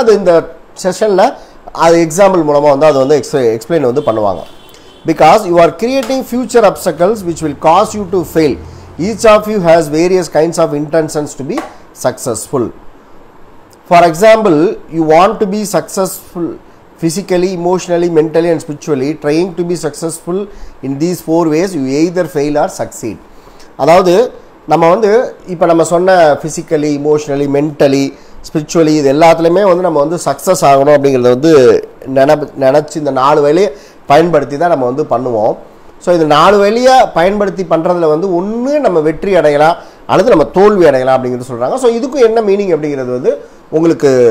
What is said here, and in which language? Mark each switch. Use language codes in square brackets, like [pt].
[ta] அது இந்த செஷனில் அது எக்ஸாம்பிள் மூலமாக வந்து அது வந்து எக்ஸ்பிளைன் வந்து பண்ணுவாங்க. [en] Because you are creating future obstacles which will cause you to fail. Each of you has various kinds of intentions to be successful. For example, you want to be successful physically, emotionally, mentally and spiritually. Trying to be successful in these 4 ways, you either fail or succeed. [ta] அதாவது நம்ம வந்து இப்போ நம்ம சொன்ன physically, emotionally, mentally, spiritually, இது எல்லாத்துலேயுமே வந்து நம்ம வந்து சக்ஸஸ் ஆகணும் அப்படிங்கிறத வந்து நினச்சி இந்த 4 வேலையை பயன்படுத்தி தான் நம்ம வந்து பண்ணுவோம். ஸோ இது 4 வேலையை பயன்படுத்தி பண்ணுறதுல வந்து ஒன்று நம்ம வெற்றி அடையலாம் அல்லது நம்ம தோல்வி அடையலாம் அப்படிங்கிறது சொல்கிறாங்க. ஸோ இதுக்கும் என்ன மீனிங் அப்படிங்கிறது வந்து உங்களுக்கு